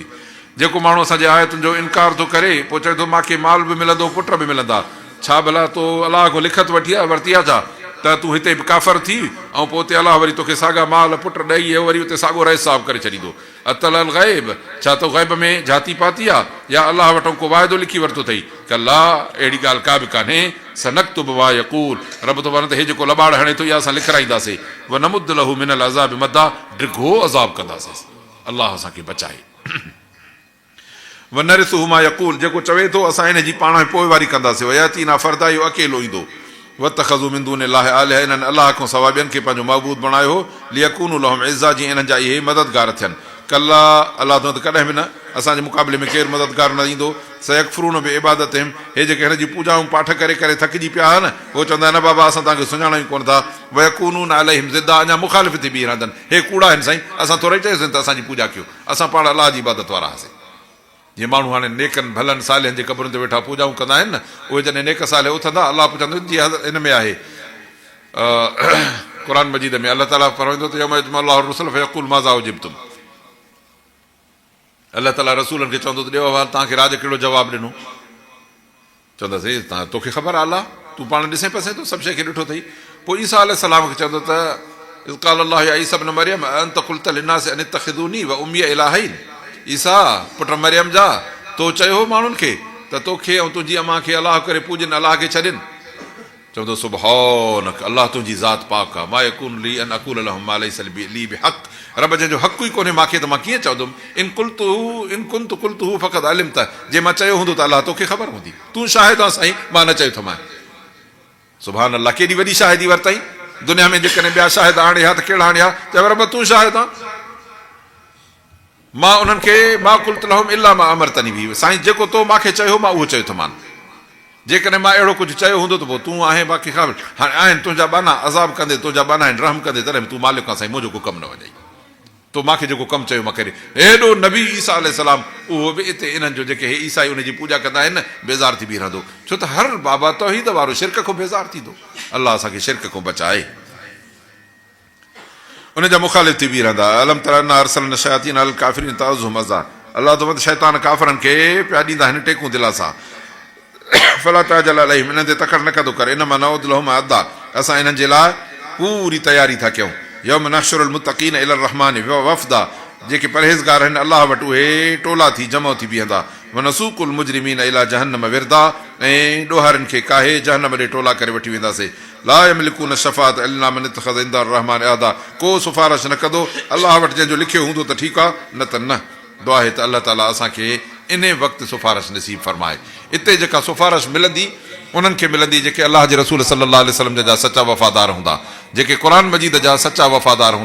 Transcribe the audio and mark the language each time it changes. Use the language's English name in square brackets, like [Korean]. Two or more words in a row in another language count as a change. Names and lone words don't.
[Sindhi] जेको माण्हू असांजे आयतुनि जो इनकार थो करे, पोइ चए थो मूंखे माल बि मिलंदो, पुट बि मिलंदा, छा भला तो अलाह खां लिखत वठी आहे, वरिती आहे छा त तूं हिते बि काफ़र थी ऐं पोइ उते अलाह वरी तोखे साॻा माल पुट ॾेई वरी उते साॻो रह साफ़ करे छॾींदो। [Arabic] أطلع الغيب, [Sindhi] छा तो ग़ैब में जाती पाती आहे या अलाह वटि को वाइदो लिखी वरितो अथई? कल्ला, अहिड़ी ॻाल्हि का बि कान्हे। [Arabic] سنكتب ما يقول, [Sindhi] रब थो वञे त हे जेको लॿाड़ हणे थो, इहा असां लिखाईंदासीं। [Arabic] ونمد له من العذاب مدا, [Sindhi] डिघो अज़ाब कंदासीं। अलाह असांखे बचाए। [Arabic] ونرثه ما يقول, [Sindhi] जेको चवे थो असां इन जी पाण पोइवारी कंदासीं। [Arabic] ويأتينا فردا, [Sindhi] इहो अकेलो ईंदो। [Arabic] واتخذوا من دون الله آلهة, [Sindhi] इन्हनि अलाह खां सवाइ ॿियनि खे पंहिंजो महबूद बणायो हो। [Arabic] ليكونوا لهم عزا, [Sindhi] जीअं इन्हनि जा इहे मददगार थियनि। कल्ला, अलाह त कॾहिं बि न, असांजे मुक़ाबले में केरु मददगार न ईंदो। [Arabic] سيكفرون بعبادتهم, [Sindhi] हे जेके हिन जी पूॼाऊं पाठ करे करे थकिजी पिया आहिनि, उहो चवंदा आहिनि न बाबा असां तव्हांखे सुञाणा ई कोन था। [Arabic] ويكونون عليهم ضدا, [Sindhi] अञा मुखालिफ़ थी बीह रहंदनि, हे कूड़ा आहिनि साईं, असां थोरा ई चयोसीं त असांजी पूॼा कयो, असां पाण अलाह जी इबादत वारा हुआसीं। जीअं माण्हू हाणे नेकनि भलनि सालनि जे क़बरुनि ते वेठा पूॼाऊं कंदा आहिनि न, उहे जॾहिं नेक साले उथंदा, अलाह पुछंदो जीअं हिन में आहे क़ुर मजीद में अलाह ताला फरमाईंदो त [Arabic] يوم يجمع الله الرسل فيقول ماذا أجبتم. [Sindhi] अलाह ताला रसूलनि खे चवंदो त ॾियो अहवाल, तव्हांखे राज कहिड़ो जवाबु ॾिनो? चवंदासीं तव्हां, तोखे ख़बर आहे अलाह, तूं पाण ॾिसे पियो तो सभु शइ खे ॾिठो अथई। पोइ ईसा अलैहिस्सलाम खे चवंदो त [Arabic] إذ قال الله يا عيسى ابن مريم أأنت قلت للناس أن اتخذوني وأمي إلهين. [Sindhi] ईसा पुट मरियम जा, तो चयो माण्हुनि खे त तोखे ऐं तुंहिंजी अमां खे अलाह करे पूॼनि, अलाह खे छॾनि। चवंदो सुबहानक, अलाह तुंहिंजी ज़ात पाक आहे। [Arabic] ما يكون لي أن أقول لهم ما ليس لي بحق, [Sindhi] रब जंहिंजो हक़ ई कोन्हे मूंखे, त मां कीअं चवंदुमि। [Arabic] إن كنت قلته فقد علمته, [Sindhi] जे मां चयो हूंदो त अलाह तोखे ख़बर हूंदी, तूं शाहिद आहे साईं, मां न चयो थो। [Arabic] سبحان الله, [Sindhi] केॾी वॾी शाहिदी वरितई। दुनिया में जेकॾहिं ॿिया शाहिद आणिया त कहिड़ा आणिया? चयो रब तूं शाहिद आहे, मां उन्हनि खे [Arabic] ما قلت لهم إلا ما أمرتني به, [Sindhi] साईं जेको तो मूंखे चयो मां उहो चयो थो मान। जेकॾहिं मां अहिड़ो कुझु चयो हूंदो त पोइ तूं आहे बाक़ी ख़बर। हाणे आहिनि तुंहिंजा बाना अज़ाब कंदे, तुंहिंजा बाना आहिनि रहम कंदे, तॾहिं बि तूं मालिक आहे साईं, मुंहिंजो को कमु न वॼाई, तो मूंखे जेको कमु चयो मां करे। हेॾो नबी ईसा अलैहिस्सलाम, उहो बि हिते इन्हनि जो जेके हे ईसाई उनजी पूॼा कंदा आहिनि, बेज़ार थी बीह रहंदो, छो त हर बाबा तौहीद वारो शिरक खां बेज़ार थींदो। अलाह असांखे शिरक खां बचाए, उनजा मुखालिफ़ थी बीह रहंदा। [Arabic] ألم تر أنا أرسلنا الشياطين على الكافرين تؤزهم أزا, [Sindhi] अलाह तो शैतान काफ़िरनि खे पिया ॾींदा आहिनि टेकूं दिला सां। [Arabic] فلا تعجل عليهم, [Sindhi] इन्हनि ते तकड़ न कंदो करे। [Arabic] إنما نعد لهم عدا, [Sindhi] असां इन्हनि जे लाइ पूरी तयारी था कयूं। [Arabic] يوم نحشر المتقين إلى الرحمن وفدا, [Sindhi] जेके परहेज़गार आहिनि अलाह वटि उहे टोला थी जमो थी बीहंदा। [Arabic] ونسوق المجرمين إلى جهنم وردا, [Sindhi] ऐं ॾोहारनि खे काहे जहन्नम ॾे टोला करे वठी वेंदासीं। [Arabic] لا يملكون الشفاعة إلا من اتخذ عند الرحمن عهدا, [Sindhi] को सिफ़ारिश न कंदो अलाह वटि जंहिंजो लिखियो हूंदो त ठीकु आहे, न त न। दुआ आहे त अलाह ताला असांखे इन वक़्तु सिफ़ारिश नसीब फरमाए। हिते जेका सिफ़ारिश मिलंदी उन्हनि खे मिलंदी जेके अलाह जे रसूल [Arabic] صلى الله عليه وسلم [Sindhi] जा सचा वफ़ादार हूंदा, जेके क़ुर मजीद जा सचा वफ़ादार हूंदा।